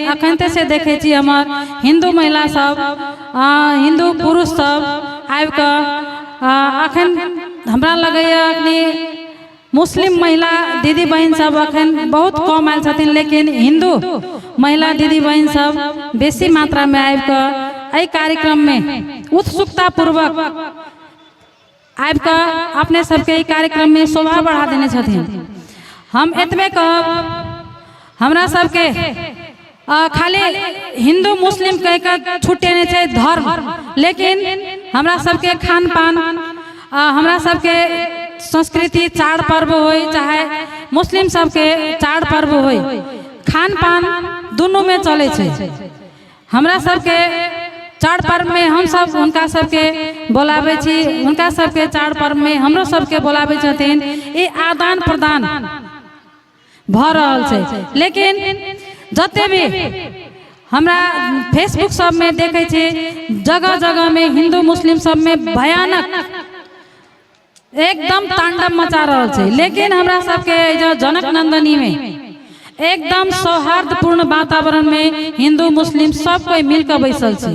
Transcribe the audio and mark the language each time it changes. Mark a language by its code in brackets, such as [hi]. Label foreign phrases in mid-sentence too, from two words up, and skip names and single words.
[mai] अखनते से देखे छी हमर हिंदू महिला सब हिंदू पुरुष सब आबि कऽ अखन हमरा लगैया अपनी मुस्लिम महिला दीदी बहन सब अखन बहुत कम आयल छथिन, लेकिन हिंदू महिला दीदी बहन सब बेसी मात्रा में आबि कऽ एहि कार्यक्रम में उत्सुकता पूर्वक आबि कऽ अपने सबके ई कार्यक्रम में शोभा बढ़ा देने छथिन। हम एतबे कहब हमरा सबके खाली हिंदू मुस्लिम कह कऽ छुटेने छै धर्म, लेकिन हमरा सबके खान पान हमरा सबके संस्कृति चार पर्व होई चाहे मुस्लिम सबके चार पर्व होई खान पान दोनों में चले छै। हमरा सबके चार पर्व में हम सब उनका सबके बोलाबे छी, उनका सबके चार पर्व में हमरो सबके बोलाबे छथिन। ये आदान प्रदान भ रहल छै, लेकिन जते भी हमरा फेसबुक सब में देखे छी जगह जगह में हिंदू मुस्लिम सब में भयानक एकदम तांडव मचा रहल छै, लेकिन हमरा सबके जो जनक नंदनी में एकदम सौहार्दपूर्ण वातावरण में हिंदू मुस्लिम सब कोई मिलकर बैसल छै।